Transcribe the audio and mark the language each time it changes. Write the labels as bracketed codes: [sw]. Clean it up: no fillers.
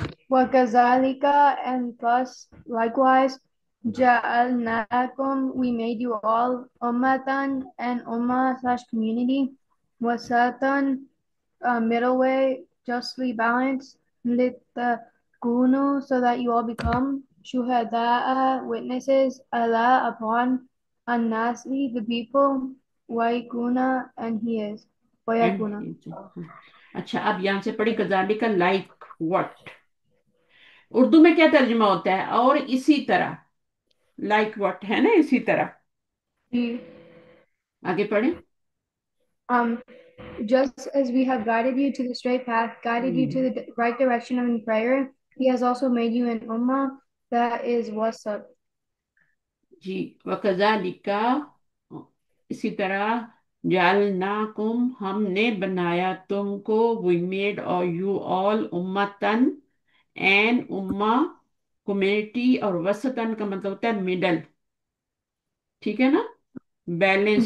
[en] وَكَذَلِكَ and thus likewise جَعَلْنَاكُمْ we made you all ummatan and ummah/community wasatan middle way justly balanced لِتَكُونُوا so that you all become shuhada'a witnesses Allah upon النَّاسِ the people وَيَكُونَ and he is وَيَكُونَ. [ur] اچھا، اب یہاں سے پڑھی کذالک [en] Like what. [ur] Urdu میں کیا ترجمہ ہوتا ہے؟ اور اسی طرح. [en] like what [ur] ہے نا، اسی طرح. جی. آگے پڑھیں. [en] Um, just as we have guided you to the straight path, guided you to the right direction in prayer, He has also made you an ummah that is wasat. [ur] جی، وکذالک اسی طرح. جعلناکم ہم نے بنایا تم کو. [en] We made اور you all امتن an امہ کمیونٹی. [ur] اور وسطن کا مطلب ہوتا ہے مڈل. ٹھیک ہے نا؟ بیلنسڈ.